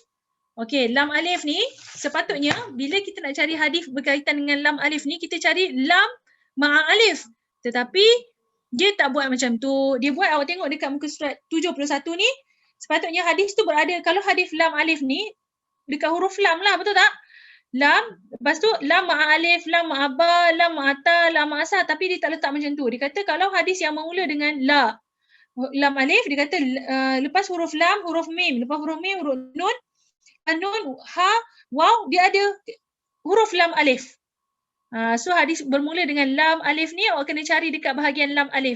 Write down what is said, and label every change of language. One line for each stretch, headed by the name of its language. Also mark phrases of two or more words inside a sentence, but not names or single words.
Malay: Okey, lam alif ni sepatutnya bila kita nak cari hadis berkaitan dengan lam alif ni, kita cari
Arabic: لام مع ألف.
Malay: Tetapi dia tak buat macam tu. Dia buat, awak tengok dekat muka surat 71 ni, sepatutnya hadis tu berada, kalau hadis lam alif ni dekat huruf lam lah, betul tak? Lam, lepas tu
Arabic: لام مع ألف، لام مع باء، لام مع تاء، لام مع ثاء,
Malay: tapi dia tak letak macam tu. Dia kata kalau hadis yang bermula dengan la, lam alif, dia kata lepas huruf lam, huruf mim, lepas huruf mim, huruf nun, ha, waw, dia ada huruf lam alif. So hadis bermula dengan lam alif ni awak kena cari dekat bahagian lam alif.